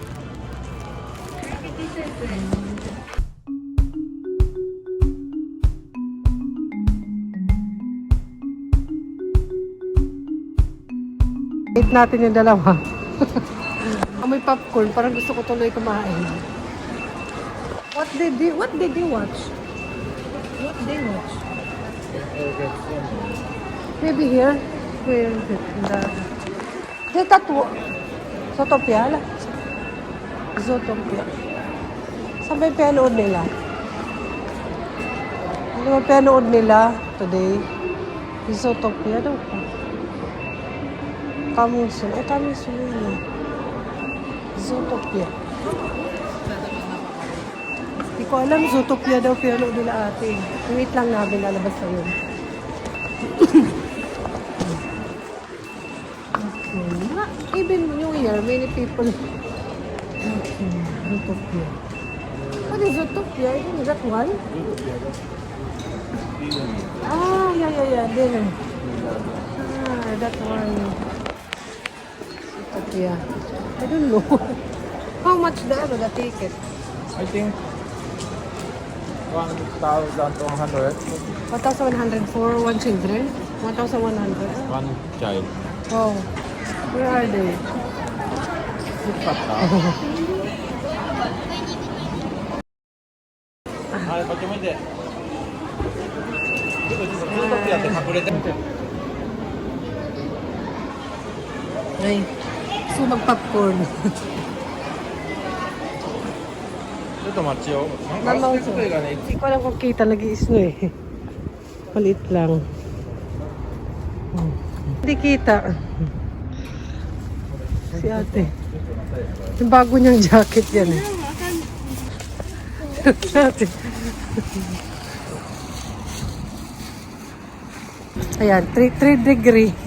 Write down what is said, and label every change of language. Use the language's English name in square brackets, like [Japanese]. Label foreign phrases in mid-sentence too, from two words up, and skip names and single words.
[Filipino] Eat natin yung dalawa. Amoy popcorn. Parang gusto ko tuloy kumain. [English] What did you watch? What they watch? Maybe here. Where is it? The tattoo. Zootopia? Zootopia. [Filipino] Saan ba yung pinanood nila? Ano ba pinanood nila today? Zootopia daw pa. Kamuso. Kamuso yun. Zootopia. Hindi ko alam, Zootopia daw pinanood nila ate. Wait lang namin, lalabas na yun. [English] Even New Year, many people. Zootopia. What is Zootopia? Isn't that one? Yeah. There. That one. Zootopia. I don't know. How much the ticket? I think 1,200. 1,100 for one children? 1,100? One child. Wow. Where are they? [Japanese] よかったはいこっち向いてずっとやって隠れて [Filipino] Ay, gusto mag-popcorn. [Japanese] ちょっと待ちよなんか手作りがね [Filipino] Hindi ko alam kung kita, nag-i-snow eh. Maliit lang. Hindi kita. Si ate. Yung bago niyang jacket yan eh. Si ate. Ayan, 3 degree.